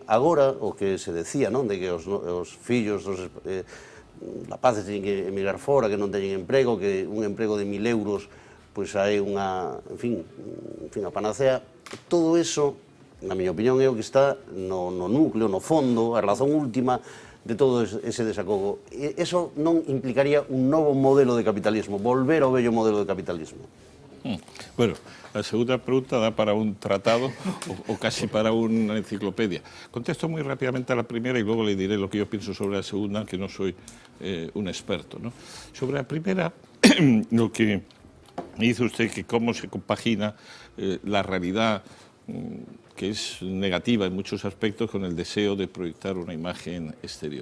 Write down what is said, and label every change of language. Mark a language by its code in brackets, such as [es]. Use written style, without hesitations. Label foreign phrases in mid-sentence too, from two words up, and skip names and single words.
[gl] Agora, o que se decía, non, de que os fillos dos rapaces teñen que emigrar fora, que non teñen emprego, que un emprego de 1.000 euros, pois hai unha, en fin, a panacea. Todo eso, na miña opinión, é o que está no núcleo, no fondo, a razón última de todo ese desacogo. Eso non implicaría un novo modelo de capitalismo, volver ao vello modelo de capitalismo. [es] Bueno, la segunda pregunta da para un tratado o casi para una enciclopedia. Contesto muy rápidamente a la primera y luego le diré lo que yo pienso sobre la segunda, que no soy un experto, ¿no? Sobre la primera, lo que dice usted, que cómo se compagina la realidad, que es negativa en muchos aspectos, con el deseo de proyectar una imagen exterior.